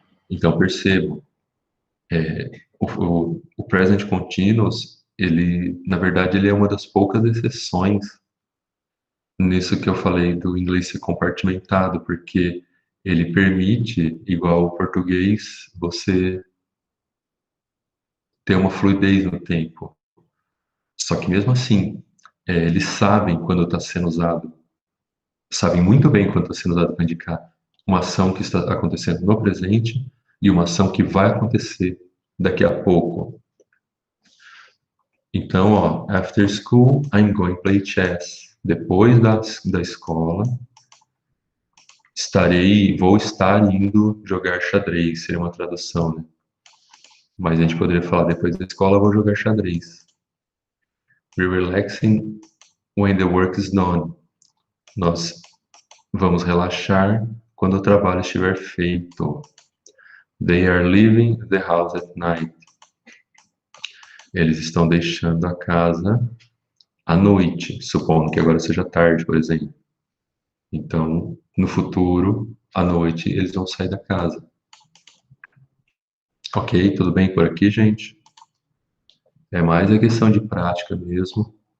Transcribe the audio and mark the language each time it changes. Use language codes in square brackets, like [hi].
[pt] Então, percebam, o present continuous, ele, na verdade, ele é uma das poucas exceções nisso que eu falei do inglês ser compartimentado, porque ele permite, igual o português, você ter uma fluidez no tempo. Só que mesmo assim, eles sabem quando está sendo usado, sabem muito bem quando está sendo usado para indicar uma ação que está acontecendo no presente e uma ação que vai acontecer daqui a pouco. Então, ó, [en] after school, I'm going to play chess. [pt] Depois da escola, vou estar indo jogar xadrez, seria uma tradução, né? Mas a gente poderia falar, depois da escola, vou jogar xadrez. [en] We're relaxing when the work is done. [pt] Nós vamos relaxar quando o trabalho estiver feito. [en] They are leaving the house at night. [pt] Eles estão deixando a casa à noite, supondo que agora seja tarde, por exemplo. Então, no futuro, à noite, eles vão sair da casa. Ok, tudo bem por aqui, gente? É mais a questão de prática mesmo.